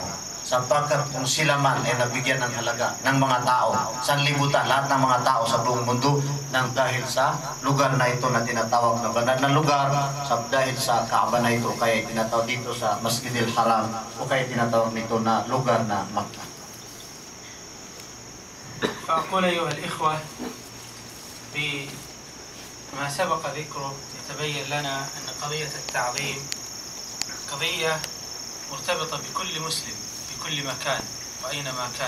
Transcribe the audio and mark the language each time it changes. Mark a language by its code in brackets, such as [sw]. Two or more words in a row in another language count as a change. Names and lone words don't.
[tl] Sapagkat kung sila man ay nabigyan ng halaga ng mga tao, sanlibutan, lahat ng mga tao sa buong mundo, nang dahil sa lugar na ito na tinatawag na banal na lugar, dahil sa Kaaba na ito, kaya tinatawag dito sa Masjidil Haram, o kaya tinatawag nito na lugar na Makkah. [ar] فأقول أيها الإخوة بما سبق ذكره يتبين لنا أن قضية التعظيم قضية مرتبطة بكل مسلم في كل مكان وأينما كان.